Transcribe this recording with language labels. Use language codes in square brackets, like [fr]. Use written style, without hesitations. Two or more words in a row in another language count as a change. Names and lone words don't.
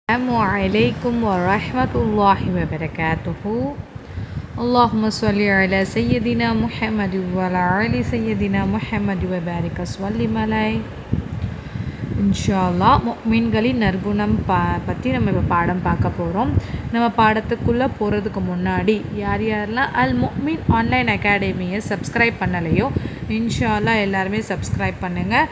[ar] السلام عليكم ورحمة الله وبركاته. اللهم صل على سيدنا محمد و على آل سيدنا محمد و بارك سلم علي. إن شاء الله [ta] முஃமின்களின் நற்குணம் பற்றி நம்ம இப்போ பாடம் பார்க்க போகிறோம். நம்ம பாடத்துக்குள்ளே போகிறதுக்கு முன்னாடி யாரெல்லாம் அல் முஃமின் ஆன்லைன் அகாடமியை சப்ஸ்கிரைப் பண்ணலையோ [ar] إن شاء الله [ta] எல்லாருமே சப்ஸ்கிரைப் பண்ணுங்கள்.